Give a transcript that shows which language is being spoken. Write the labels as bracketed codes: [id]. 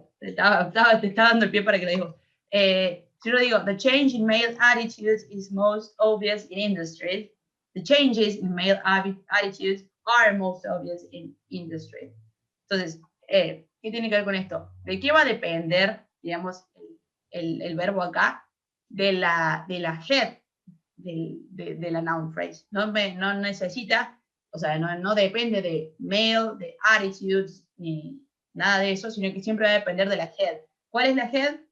[es] Te estaba dando el pie para que lo digo. Si yo digo, [en] the change in male attitudes is most obvious in industry. The changes in male attitudes are most obvious in industry. [es] Entonces, ¿qué tiene que ver con esto? ¿De qué va a depender, digamos, el verbo acá? De la head, de la noun phrase. No necesita, o sea, no depende de male, de attitudes, ni nada de eso, sino que siempre va a depender de la head. ¿Cuál es la head?